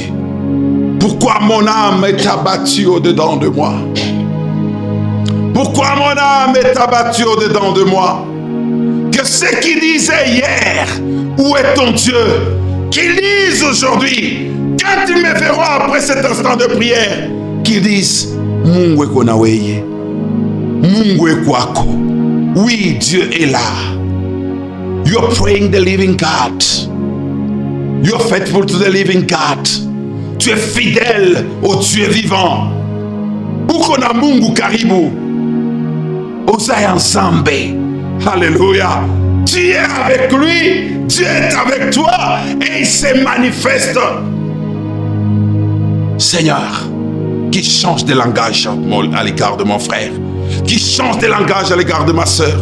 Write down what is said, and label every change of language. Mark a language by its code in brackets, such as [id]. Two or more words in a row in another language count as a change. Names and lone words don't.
[fr] Pourquoi mon âme est abattue au-dedans de moi? Pourquoi mon âme est abattue au-dedans de moi? Que ceux qui disaient hier, où est ton Dieu? Qu'ils disent aujourd'hui, quand ils me verront après cet instant de prière, qu'ils disent, [sw] Mungu eko na weye, Mungu eko ako. [fr] Oui, Dieu est là. [en] You're praying the living God. You're faithful to the living God. [fr] Tu es fidèle au Dieu vivant. [sw] Uko na Mungu karibu. Uzae ensemble. [fr] Alléluia. Tu es avec lui, Dieu est avec toi et il se manifeste. Seigneur, qui change de langage à l'égard de mon frère, qui change de langage à l'égard de ma soeur.